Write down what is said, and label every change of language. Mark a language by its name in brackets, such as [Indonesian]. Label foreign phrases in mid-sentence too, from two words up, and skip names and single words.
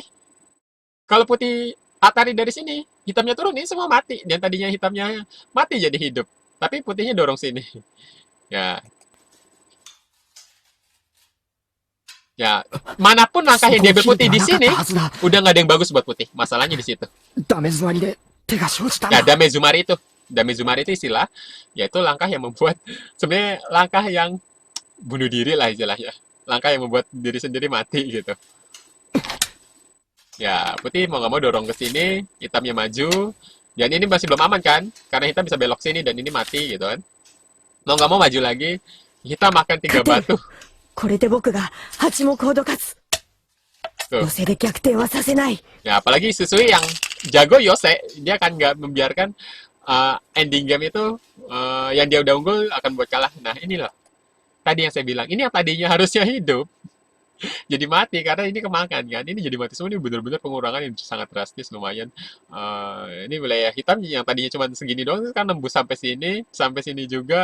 [Indonesian] Kalau putih atari dari sini, hitamnya turun, ini semua mati. Dan tadinya hitamnya mati jadi hidup. Tapi putihnya dorong sini. Ya. Ya, manapun langkah yang diambil putih di sini, udah nggak ada yang bagus buat putih. Masalahnya di situ. [Japanese] ダメ詰まりで手が生じたん [Indonesian] Ya, [Japanese] だ。 [Indonesian] Damezumari itu. Damezumari itu istilah, yaitu langkah yang membuat, sebenarnya langkah yang bunuh diri lah istilahnya. Langkah yang membuat diri sendiri mati gitu. Ya, putih mau nggak mau dorong ke sini, hitamnya maju. Dan ini masih belum aman kan? Karena hitam bisa belok sini dan ini mati gitu kan. Mau nggak mau maju lagi, hitam makan tiga batu. [Japanese] これで僕が八目ほど勝つ。 [Indonesian] Tuh. [Japanese] 寄せで逆転はさせない。 [Indonesian] Ya, apalagi Susui yang jago Yose, dia akan nggak membiarkan [English] ending game [Indonesian] itu yang dia udah unggul akan buat kalah. Nah, ini loh. Tadi yang saya bilang, ini yang tadinya harusnya hidup, jadi mati karena ini kemakan kan. Ini jadi mati semua, ini benar-benar pengurangan yang sangat drastis lumayan. Ini wilayah hitam yang tadinya cuma segini doang kan nembus sampai sini juga.